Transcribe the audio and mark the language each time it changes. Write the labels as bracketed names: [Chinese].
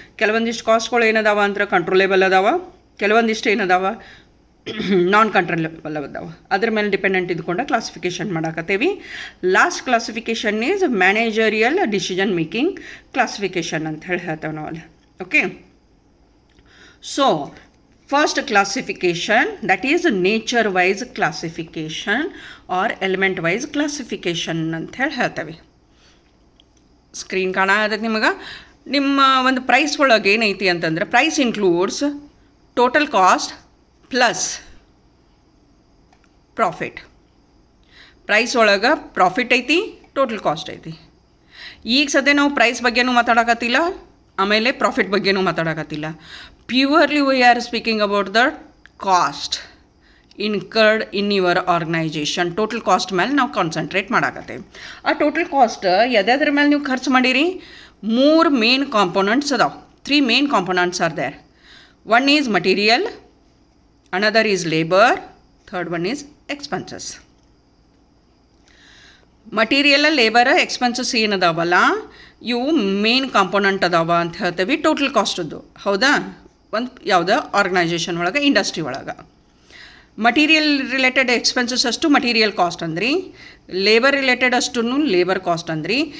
[Kannada] ಕೆಲವೊಂದಿಷ್ಟು ಕಾಸ್ಟ್ಗಳು ಏನದಾವ ಅಂದ್ರೆ ಕಂಟ್ರೋಲೇಬಲ್ ಅದಾವ, ಕೆಲವೊಂದಿಷ್ಟು ಏನದಾವ ನಾನ್ ಕಂಟ್ರೋಲೇಬಲ್ ಅದಾವ. ಅದ್ರ ಮೇಲೆ ಡಿಪೆಂಡೆಂಟ್ ಇದ್ಕೊಂಡು classification ಮಾಡಾಕತ್ತೀವಿ. [English] last classification is managerial decision making classification [Kannada] ಅಂತ ಹೇಳಿ ಹೇಳ್ತೇವೆ ನಾವಲ್ಲಿ. [English] okay, so first classification, that is nature wise classification or element wise classification [Kannada] ಅಂತ ಹೇಳಿ ಹೇಳ್ತೇವೆ. ಸ್ಕ್ರೀನ್ ಕಾಣತೈತಿ ನಿಮಗೆ. ನಿಮ್ಮ ಒಂದು ಪ್ರೈಸ್ ಒಳಗೆ ಏನೈತಿ ಅಂತಂದ್ರೆ, [English] Price includes total cost plus profit. [Kannada] Price ಒಳಗೆ ಪ್ರಾಫಿಟ್ ಐತಿ, ಟೋಟಲ್ ಕಾಸ್ಟ್ ಐತಿ. ಈಗ ಸದ್ಯ ನಾವು ಪ್ರೈಸ್ ಬಗ್ಗೆನೂ ಮಾತಾಡಕತ್ತಿಲ್ಲ, ಆಮೇಲೆ ಪ್ರಾಫಿಟ್ ಬಗ್ಗೆನೂ ಮಾತಾಡಕತ್ತಿಲ್ಲ. [English] Purely we are speaking about the cost incurred in your organization. [Kannada] Total cost ಮೇಲೆ ನಾವು ಕಾನ್ಸಂಟ್ರೇಟ್ ಮಾಡಾಕತ್ತೇವೆ. ಆ ಟೋಟಲ್ ಕಾಸ್ಟ್ ಯಾವ್ದಾದ್ರ ಮೇಲೆ ನೀವು ಖರ್ಚು ಮಾಡಿರಿ? 3 ಮೇನ್ ಕಾಂಪೋನೆಂಟ್ಸ್ ಅದಾವೆ. [English] 3 main components are there. One is material, another is labor, third one is expenses. [Kannada] Material, labour, expenses ಏನದಾವಲ್ಲ ಇವು main component ಅದಾವ ಅಂತ ಹೇಳ್ತೇವೆ ಟೋಟಲ್ ಕಾಸ್ಟದ್ದು. ಹೌದಾ? ಒಂದು ಯಾವುದೋ ಆರ್ಗನೈಜೇಷನ್ ಒಳಗೆ, ಇಂಡಸ್ಟ್ರಿ ಒಳಗೆ. ಮಟೀರಿಯಲ್ ರಿಲೇಟೆಡ್ ಎಕ್ಸ್ಪೆನ್ಸಸ್ ಅಷ್ಟು ಮಟೀರಿಯಲ್ ಕಾಸ್ಟ್ ಅಂದ್ರಿ, ಲೇಬರ್ ರಿಲೇಟೆಡ್ ಅಷ್ಟು ಲೇಬರ್ ಕಾಸ್ಟ್ ಅಂದ್ರಿ.